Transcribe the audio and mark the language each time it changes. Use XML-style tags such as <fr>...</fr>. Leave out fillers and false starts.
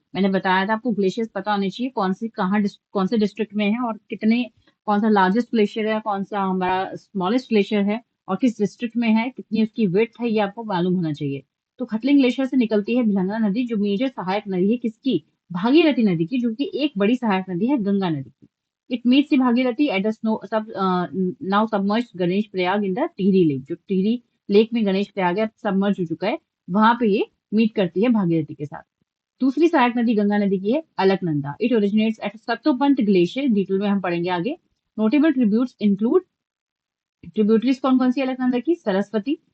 <hi>मैंने बताया था आपको ग्लेशियर्स पता होने चाहिए कौन से डिस्ट्रिक्ट में है और कितने, कौन सा लार्जेस्ट ग्लेशियर है, कौन सा हमारा स्मॉलेस्ट ग्लेशियर है और किस डिस्ट्रिक्ट में है, कितनी उसकी विड्थ है, ये आपको मालूम होना चाहिए। तो खतलिंग ग्लेशियर से निकलती है भिलंगना नदी जो मेजर सहायक नदी है किसकी, भागीरथी नदी की, जो कि एक बड़ी सहायक नदी है गंगा नदी की।</hi> <en>It meets the Bhagirathi at the now submerged Ganesh Prayag in the Tehri lake.</en> <hi>जो टिहरी लेक में गणेश प्रयाग है सबमर्ज हो चुका है, वहां पे ये मीट करती है भागीरथी के साथ। दूसरी सहायक नदी गंगा नदी की है Alaknanda.</hi> <en>it originates at Satopanth glacier,</en> <hi>detail में हम पढ़ेंगे आगे।</hi> <en>notable tributes include,</en> <hi>ट्रिब्यूटरीज कौन कौन सी अलकनंदा की, सरस्वती।</hi>